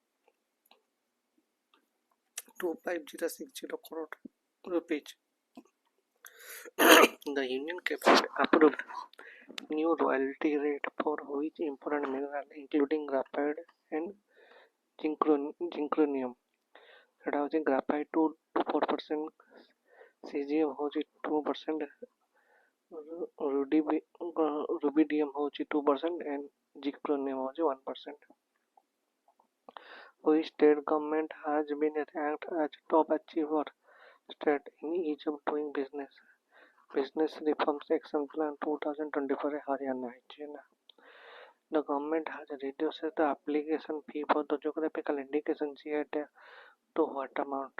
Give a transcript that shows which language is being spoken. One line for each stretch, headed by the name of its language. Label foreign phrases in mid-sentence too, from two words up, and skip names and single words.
English: 25060 crore rupees. The Union Cabinet approved new royalty rate for which important mineral including graphite and zirconium?
Odia: ସେଟା ହେଉଛି ଗ୍ରାଫାଇଟ୍ 4%, CGM ହେଉଛି 2%, rubidium ହେଉଛି 2% and zirconium ହେଉଛି 1%.
English: Which state government has been ranked as top achiever state in ease of doing business? Business Reforms Action Plan 2024 Haryana. The government has reduced the application fee for the geographical indication GI to what amount?